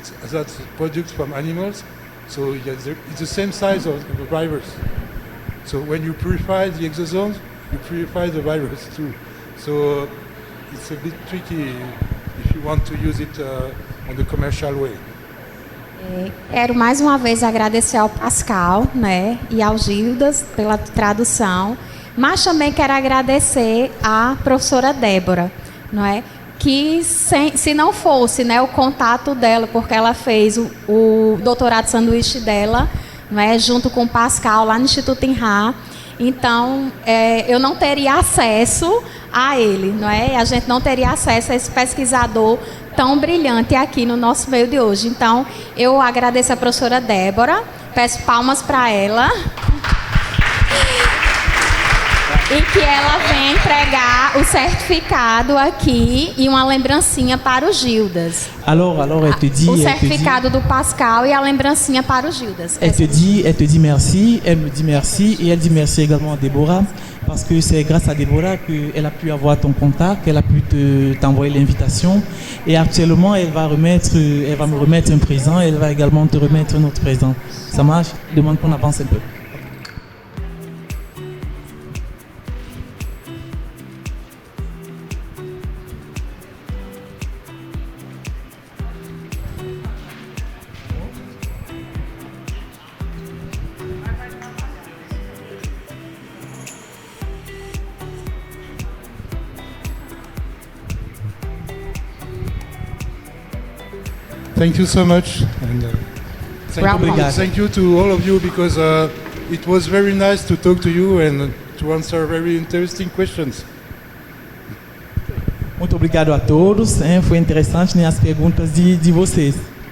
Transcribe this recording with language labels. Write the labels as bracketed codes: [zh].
[en] That's products from animals, so it's the same size of the virus. So when you purify the exosomes, you purify the virus too. So it's a bit tricky if you want to use it on the commercial way. [pt] Quero mais uma vez agradecer ao Pascal, né, e ao Gildas pela tradução, mas também quero agradecer à professora Débora, não é? Que se não fosse, né, o contato dela, porque ela fez o doutorado sanduíche dela, não é, junto com o Pascal lá no Instituto INRA, então eu não teria acesso a ele, não é? A gente não teria acesso a esse pesquisador tão brilhante aqui no nosso meio de hoje. Então, eu agradeço a professora Débora, peço palmas para ela. E que ela venha entregar o certificado aqui e uma lembrancinha para o Gildas. [fr] Alors, elle te dit... [pt] O certificado do Pascal e a lembrancinha para o Gildas. [fr] Elle te dit merci, elle me dit merci et elle dit merci également à Déborah parce que c'est grâce à Déborah qu'elle a pu avoir ton contact, qu'elle a pu t'envoyer l'invitation et actuellement elle va me remettre un présent et elle va également te remettre un autre présent. Ça marche? Demande qu'on avance un peu. [en] Thank you so much. And, thank you to all of you because it was very nice to talk to you and to answer very interesting questions. [pt] Muito obrigado a todos. Foi interessante, né, as perguntas de vocês.